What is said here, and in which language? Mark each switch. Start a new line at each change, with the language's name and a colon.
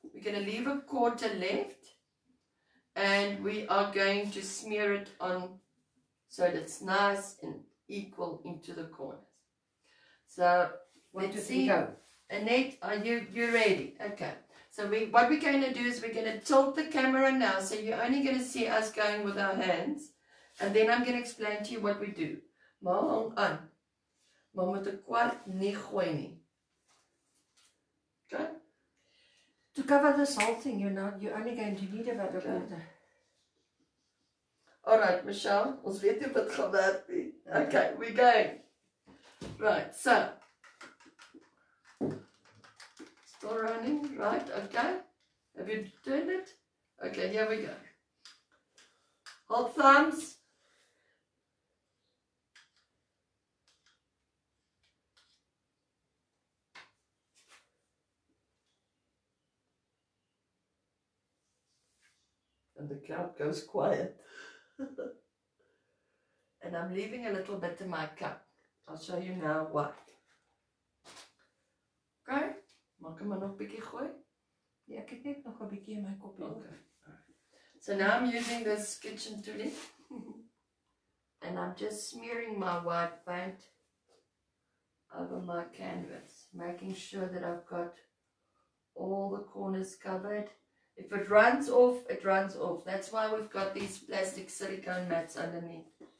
English: We're going to leave a quarter left. And we are going to smear it on so that it's nice and equal into the corners. So let's see. Annette, are you ready? Okay. So what we're going to do is we're going to tilt the camera now. So you're only going to see us going with our hands. And then I'm going to explain to you what we do.
Afrikaans: Maar hang aan. Maar met 'n kwart nie gooi nie.
English: Okay? To cover this whole thing, you're only going to need about a quarter.
Afrikaans: Alright, Michelle, ons weet nie wat gaan werk nie.
English: Okay, we're going. Right, so. Still running, right, okay. Have you turned it? Okay, here we go. Hold thumbs. And the crowd goes quiet. And I'm leaving a little bit in my cup. I'll show you now why. Okay?
Afrikaans: Maak hom nog 'n bietjie gooi. Ja, ek het net nog 'n bietjie in my koppie.
English: Okay. So now I'm using this kitchen toolie. And I'm just smearing my white paint over my canvas, making sure that I've got all the corners covered. If it runs off, it runs off. That's why we've got these plastic silicone mats underneath.